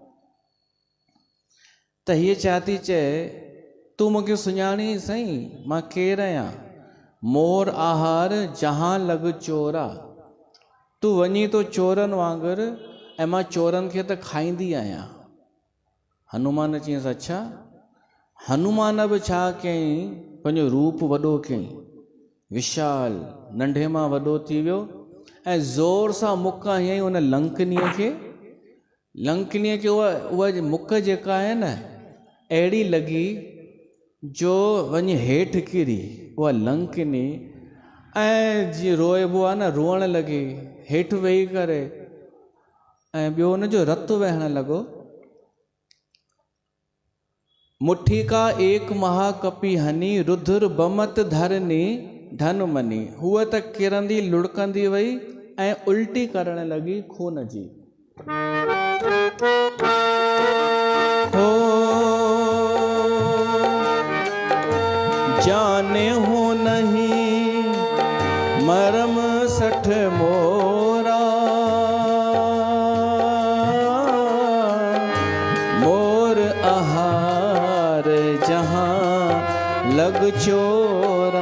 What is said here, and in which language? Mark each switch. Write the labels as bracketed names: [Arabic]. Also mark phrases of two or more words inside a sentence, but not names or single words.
[Sindhi] त हीअ छा थी चए, तूं मूंखे सुञाणी सही, मां केरु आहियां? [Awadhi] मोर आहार जहां लॻ चोरा। [Sindhi] तूं वञी तो चोरनि वांगुरु, ऐं मां चोरनि खे त खाईंदी आहियां। हनुमान चयईंसि, अच्छा। हनुमान बि छा कयईं, पंहिंजो रूप वॾो कयईं, विशाल, नंढे मां वॾो थी वियो, ऐं ज़ोर सां मुख हयईं उन लंकनीअ खे। उहा मुख जेका आहे न, अहिड़ी लॻी जो वञी हेठि किरी, उहा लंकनी, ऐं जीअं रोइबो आहे न, रोअण लॻी हेठि वेही करे, ऐं ॿियो हुनजो रतु वहण लॻो। [Awadhi] मुठी का एक महाकपि हनी, रुधिर बमत धरनी धन मनी। [Sindhi] हूअ त किरंदी लुड़कंदी वई ऐं उल्टी करण लॻी खून जी। [Awadhi] जाने हो नहीं मरम सठ मोरा, मोर आहार जहां लग चोरा।